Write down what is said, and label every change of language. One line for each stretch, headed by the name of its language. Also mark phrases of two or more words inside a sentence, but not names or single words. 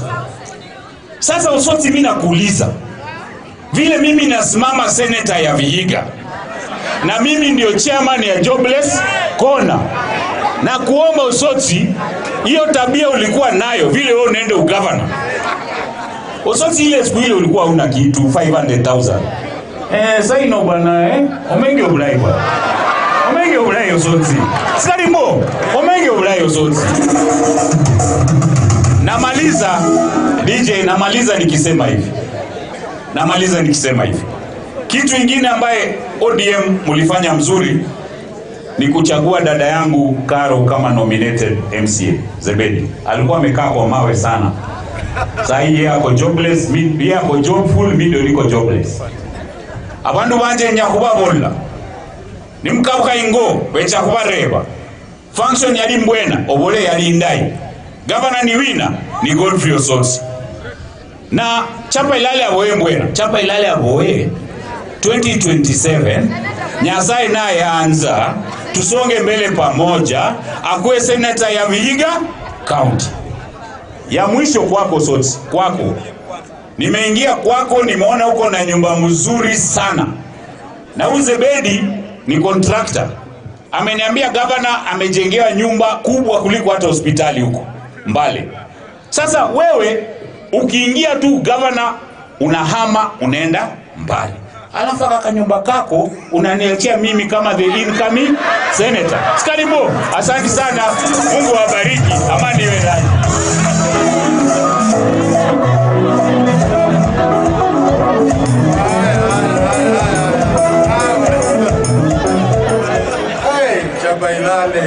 Swahili: Sasa Osotsi, mimi nakuuliza, vile mimi nasimama senator ya Vihiga na mimi ndio chairman ya Jobless Corner, na kuomba Osotsi, hiyo tabia ulikuwa nayo vile wewe unaenda ugavana. Osotsi, ile siku ile ulikuwa una kitu 500,000.
Luyia: Sasa ino bwana omenge obulai bwana. Omenge obulai Osotsi. Salimbo, omenge obulai Osotsi.
Swahili: Namaliza DJ, namaliza nikisema hivi. Kitu kingine ambaye ODM mulifanya mzuri ni kuchagua dada yangu Karo kama
English: nominated MCA
Swahili: Zebedi. Alikuwa amekaa kwa mawe sana. Sasa yeye ako jobless, mimi ako jobful, mimi ndio niko jobless.
Luyia: Abandu banje nyakuba bolla. Nimkabuka ingo becha kubareba. Function yali mbwena, obole yali ndai. Governor ni wina ni Godfrey Osotsi. Na chapa ilale aboye mbwena, chapa ilale aboye 2027 Nyasaye naye anza,
Swahili: tusonge mbele pamoja, akuwe senator ya Vihiga County. Ya mwisho kwako Osotsi, kwako. Nimeingia kwako, nimeona uko na nyumba mzuri sana. Na Uzebedi ni contractor. Ameniambia governor amejengewa nyumba kubwa kuliko hata hospitali huko Mbale. Sasa wewe ukiingia tu governor unahama unaenda Mbale. Alafu kaka nyumba kako unaniachia mimi kama
English: the incoming senator.
Swahili: Sikaribu. Asante sana. Mungu awabariki. Amani iwe ndani.
Luyia: Chapailale.